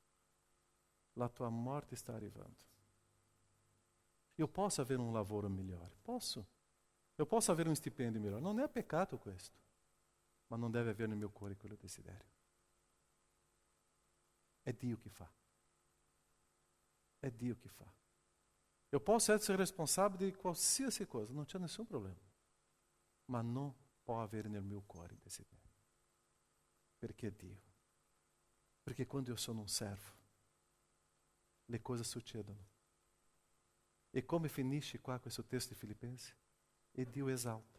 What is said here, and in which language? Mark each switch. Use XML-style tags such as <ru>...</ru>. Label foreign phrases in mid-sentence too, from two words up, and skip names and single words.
<it>La tua morte sta arrivando.</it> <pt>Eu posso</pt> <it>avere un lavoro migliore? Posso.</it> <pt>Eu posso</pt> <it>avere un stipendio migliore. Non è peccato questo. Ma non deve avere nel mio cuore quello desiderio. È Dio che fa. É Dio que fa.</it> <pt>Eu posso ser responsável de qualsiasi coisa, não</pt> <it>c'è nessun problema. Ma non può avere nel mio cuore desiderio. Perché è Dio. Perché quando io sono un servo, le cose succedono. E come finisce qua questo testo di Filipensi? E Dio esalta.</it>